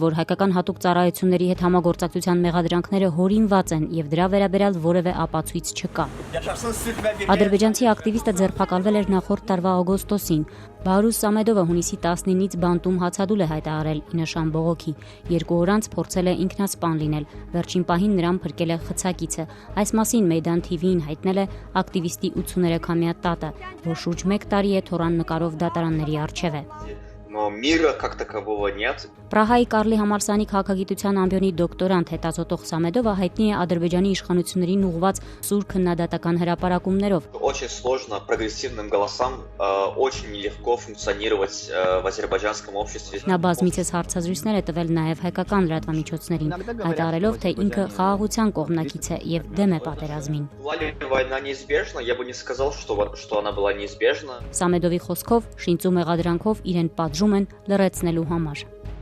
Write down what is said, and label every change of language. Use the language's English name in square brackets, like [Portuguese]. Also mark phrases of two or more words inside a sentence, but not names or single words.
[Armenian] որ հայկական հատուկ ծառայությունների հետ համագործակցության մեղադրանքները հորինված են և դրա վերաբերյալ որևէ ապացույց չկա։ Ադրբեջանցի ակտիվիստը ձերբակալվել էր նախորդ տարվա օգոստոսին։ Բահրուզ Սամեդովը հունիսի 19-ից բանտում հացադուլ է հայտարարել ի նշան բողոքի։ 2 օր անց փորձել է ինքնասպան լինել։ Վերջին պահին նրան փրկել է խցակիցը։ Այս մասին Մեյդան TV-ին հայտնել է ակտիվիստի 83-ամյա տատը, որ շուրջ 1 տարի է թորան նկարով դատարանների առջև է։ [Russian] Но мира как такового нет. [Armenian] Պրահայի Կարլի համալսարանի քաղաքագիտության ամբիոնի դոկտորանտ հետազոտող Սամեդովը հայտնի է Ադրբեջանի իշխանություններին ուղղված սուր քննադատական հրապարակումներով։ [Russian] Очень сложно прогрессивным голосам очень нелегко функционировать в азербайджанском обществе. [Armenian] Նա բազմիցս հարցազրույցներ է տվել նաև հայկական լրատվամիջոցներին, հայտարարելով, թե ինքը խաղաղության կողմնակից է և դեմ է պատերազմին։ [Russian] Была ли война неизбежна? Я бы не сказал, что она была неизбежна. [Armenian] Սամեդովի խոսքով շինծու մեղադրանքով իրեն պատժում են լրացնելու համար։